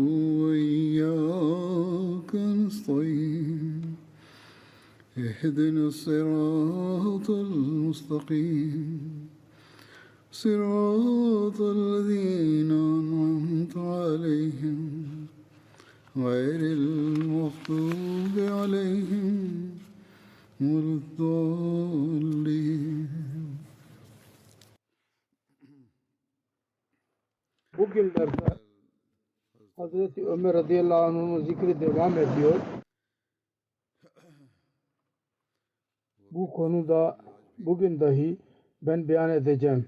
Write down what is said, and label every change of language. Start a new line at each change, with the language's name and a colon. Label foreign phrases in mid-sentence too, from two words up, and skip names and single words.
Arabic: وإياك نستعين اهدنا الصراط المستقيم صراط الذين أنعمت عليهم غير المغضوب عليهم ولا الضالين.
Turkish: Bugünlerde Hazreti Ömer
Arabic: رضي الله عنه'ın
Turkish: zikri devam ediyor. Bu konuda bugün dahi ben beyan edeceğim.